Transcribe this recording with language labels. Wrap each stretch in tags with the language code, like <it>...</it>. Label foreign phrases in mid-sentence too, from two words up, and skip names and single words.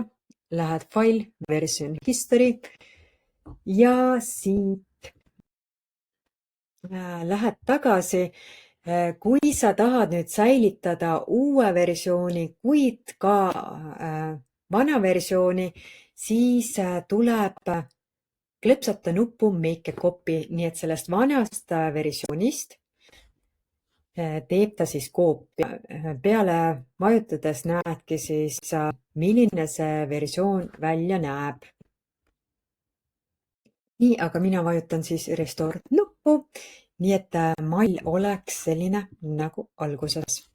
<et>Lähed File, Version History ja siit lähed tagasi. Kui sa tahad nüüd säilitada uue versiooni, kuid ka vana versiooni, siis tuleb klõpsata nuppu Make a copy, nii et sellest vanast versioonist teeb ta siis koopia. Peale vajutades näedki siis, milline see versioon välja näeb. Nii, aga mina vajutan siis Restore nuppu, nii et mall oleks selline nagu alguses.</et>